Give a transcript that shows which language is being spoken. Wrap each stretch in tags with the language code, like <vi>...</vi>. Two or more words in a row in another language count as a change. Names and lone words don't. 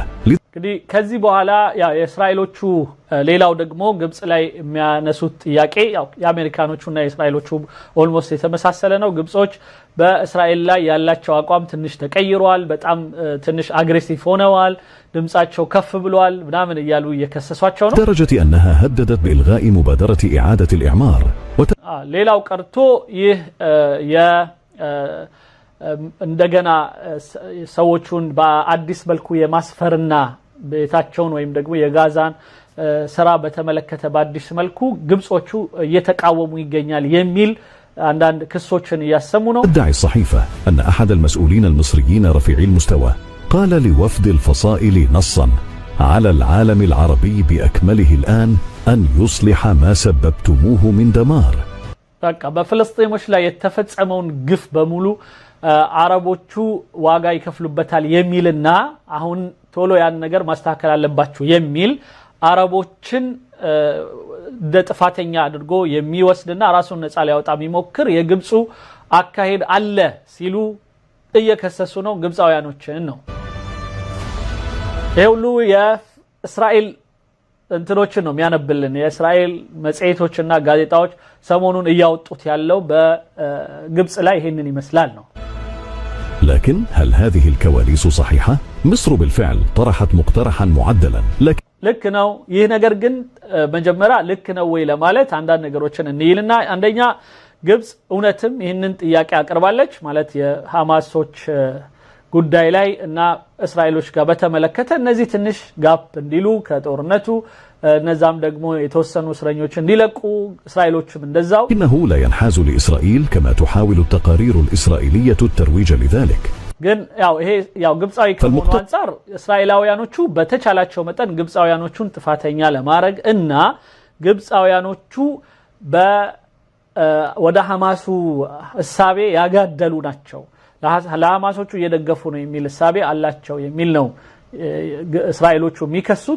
<am>እንግዲህ ከዚህ በኋላ የእስራኤሎቹ ሌላው ደግሞ ግብጽ ላይ የሚያነሱት ጥያቄ የአሜሪካኖቹና የእስራኤሎቹ ኦልሞስት የተመሳሰለ ነው። ግብጾች በእስራኤል ላይ ያላቸው አቋም ትንሽ ተቀይሯል። በጣም ትንሽ አግሬሲቭ ሆነዋል። ድምጻቸው ከፍ ብሏል ምናምን እያሉ እየከሰሷቸው ነው።</am> <ar>لدرجة أنها هددت بإلغاء مبادرة إعادة الإعمار.</ar> <am>ሌላው ቀርቶ ይህ እንደገና ሰዎቹን በአዲስ መልኩ የማስፈርና ቤታቸውን ወይም ደግሞ የጋዛን ስራ በተመለከተ በአዲስ መልኩ ግብጾቹ እየተቃወሙ ይገኛል የሚል አንዳንድ ክሶችን እያሰሙ ነው።</am> <ar>تدعي الصحيفة أن أحد المسؤولين المصريين رفيعي المستوى قال لوفد الفصائل نصا على العالم العربي بأكمله الآن أن يصلح ما سببتموه من دمار.</ar> <am>በቃ በፍልስጤሞች ላይ የተፈጸመውን ግፍ በሙሉ አረቦቹ ዋጋ ይከፍሉበታል የሚልና አሁን ቶሎ ያን ነገር ማስተካከል አለባችሁ የሚል አረቦችን ጥፋተኛ አድርጎ የሚወስድና ራሱን ነፃ ሊያወጣ የሚሞክር የግብጹ አካሄድ አለ ሲሉ እየከሰሱ ነው ግብጻውያኖችን ነው። ይሄ ሁሉ የእስራኤል እንትኖችን ነው የሚያነብልን። የእስራኤል መጽሔቶችና ጋዜጣዎች ሰሞኑን እያወጡት ያለው በግብጽ ላይ ይሄንን ይመስላል ነው።</am> <ar>لكن هل هذه الكواليس صحيحة؟ مصر بالفعل طرحت مقترحا معدلا</ar> <am>ልክ ነው ይህ ነገር ግን መጀመሪያ ልክ ነው ወይ ለማለት አንዳንድ ነገሮችን እንይልና አንደኛ ግብጽ እውነትም ይህንን ጥያቄ አቀርባለች ማለት የሐማሶች ጉዳይ ላይ እና እስራኤሎች ጋር በተመለከተ እነዚህ ትንሽ ጋፕ እንዲሉ ከጦርነቱ እነዛም ደግሞ የተወሰኑ እስረኞች እንዲለቁ እስራኤሎችም እንደዛው</am> <ar>إنه لا ينحاز لإسرائيل كما تحاول التقارير الإسرائيلية الترويج لذلك</ar> <am>ግን ያው ግብጻዊ ከመሆኑ አንፃር እስራኤላውያኖቹ በተቻላቸው መጠን ግብጻውያኖቹን ጥፋተኛ ለማድረግ እና ግብጻውያኖቹ ወደ ሐማሱ እሳቤ ያጋደሉ ናቸው ለሐማሶቹ እየደገፉ ነው የሚል እሳቤ አላቸው የሚል ነው እስራኤሎቹ የሚከሱት</am>